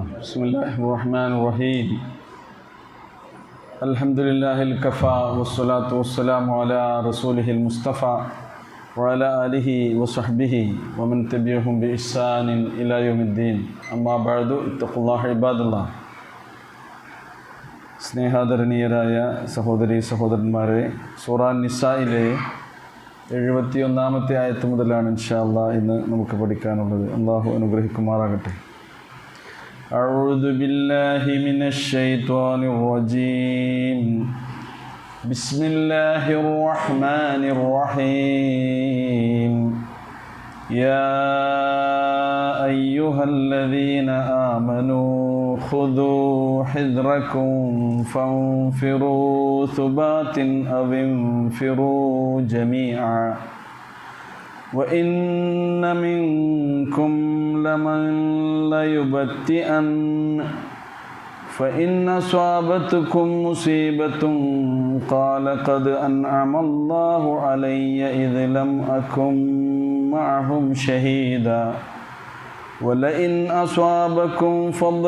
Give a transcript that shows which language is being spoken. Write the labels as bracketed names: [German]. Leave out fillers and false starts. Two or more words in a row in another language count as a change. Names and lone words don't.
[Arabic] بسم الله الرحمن الرحيم. الحمد لله الكفى والصلاة والسلام على رسوله المصطفى وعلى آله وصحبه ومن تبعهم بإحسان إلى يوم الدين. أما بعد اتقوا الله عباد الله. [Malayalam] സ്നേഹാദരണീയരായ സഹോദരി സഹോദരന്മാരെ, സൂറ നിസായിലെ 71-ാമത്തെ ആയത്ത് മുതലാണ് [Arabic] إن شاء الله [Malayalam] ഇന്ന് നമുക്ക് പഠിക്കാനുള്ളത്. അല്ലാഹു അനുഗ്രഹിക്കുമാറാകട്ടെ. [Arabic] أعوذ بالله من الشيطان الرجيم. بسم الله الرحمن الرحيم. يا أيها الذين آمنوا خذوا حذركم فانفروا ثبات أو انفروا جميعا وإن منكم لمن ليبطئن فإن أصابتكم مصيبة قال قد أنعم الله علي إذ لم أكن معهم شهيدا ولئن أصابكم فضل